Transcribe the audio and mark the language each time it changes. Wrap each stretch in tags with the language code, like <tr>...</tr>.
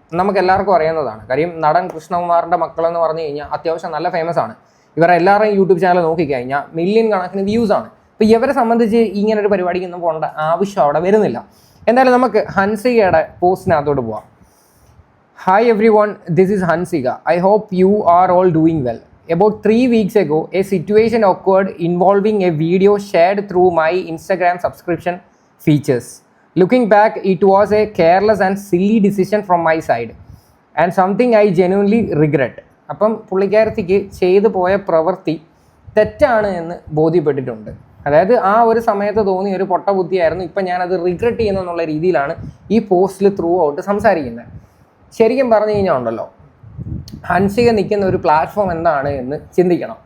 <ml>നമുക്ക് എല്ലാവർക്കും അറിയുന്നതാണ്. കാര്യം നടൻ കൃഷ്ണകുമാറിൻ്റെ മക്കളെന്ന് പറഞ്ഞു കഴിഞ്ഞാൽ അത്യാവശ്യം നല്ല ഫേമസ് ആണ്. ഇവരെ എല്ലാവരുടെയും യൂട്യൂബ് ചാനൽ നോക്കിക്കഴിഞ്ഞാൽ മില്യൺ കണക്കിന് വ്യൂസ് ആണ്. അപ്പോൾ ഇവരെ സംബന്ധിച്ച് ഇങ്ങനൊരു പരിപാടിക്കൊന്നും പോകേണ്ട ആവശ്യം അവിടെ വരുന്നില്ല. എന്തായാലും നമുക്ക് ഹൻസികയുടെ പോസ്റ്റിനകത്തോട്ട് പോവാം.</ml> <en>Hi everyone, this is Hansika. I hope you are all doing well. About 3 weeks ago, a situation occurred involving a video shared through my Instagram subscription features. Looking back, it was a careless and silly decision from my side and something I genuinely regret.</en> <ml>അപ്പം പുള്ളിക്കാരത്തിക്ക് ചെയ്തു പോയ പ്രവൃത്തി തെറ്റാണ് എന്ന് ബോധ്യപ്പെട്ടിട്ടുണ്ട്. അതായത് ആ ഒരു സമയത്ത് തോന്നിയ ഒരു പൊട്ട ബുദ്ധിയായിരുന്നു. ഇപ്പം ഞാനത് റിഗ്രറ്റ് ചെയ്യുന്നു എന്നുള്ള രീതിയിലാണ് ഈ പോസ്റ്റിൽ ത്രൂ ഔട്ട് സംസാരിക്കുന്നത്. ശരിക്കും പറഞ്ഞു കഴിഞ്ഞാൽ ഉണ്ടല്ലോ, ഹൻസിക നിൽക്കുന്ന ഒരു പ്ലാറ്റ്ഫോം എന്താണ് എന്ന് ചിന്തിക്കണം.</ml>